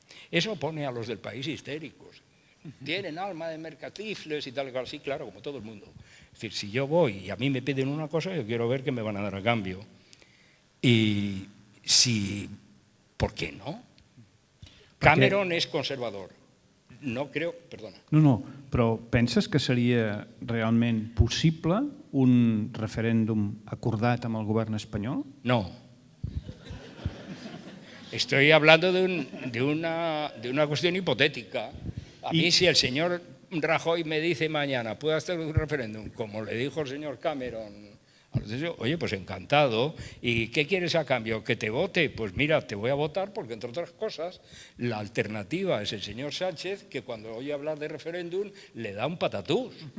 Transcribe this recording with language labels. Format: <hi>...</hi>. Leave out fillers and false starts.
<es>Eso pone a los del país histéricos. Tienen alma de mercatifles y tal y cual. Sí, claro, como todo el mundo. Es decir, si yo voy y a mí me piden una cosa, yo quiero ver qué me van a dar a cambio. Y si, ¿por qué no?</es> <ca>Cameron és conservador.</ca> <es>No creo, perdona.</es> <ca>No, però penses que seria realment possible un referèndum acordat amb el govern espanyol?</ca> <es>No. Estoy hablando de una cuestión hipotética. A mí, si el señor Rajoy me dice mañana, ¿puedo hacer un referéndum? Como le dijo el señor Cameron, oye, pues encantado. ¿Y qué quieres a cambio? ¿Que te vote? Pues mira, te voy a votar porque, entre otras cosas, la alternativa es el señor Sánchez, que cuando oye hablar de referéndum le da un patatús.</es>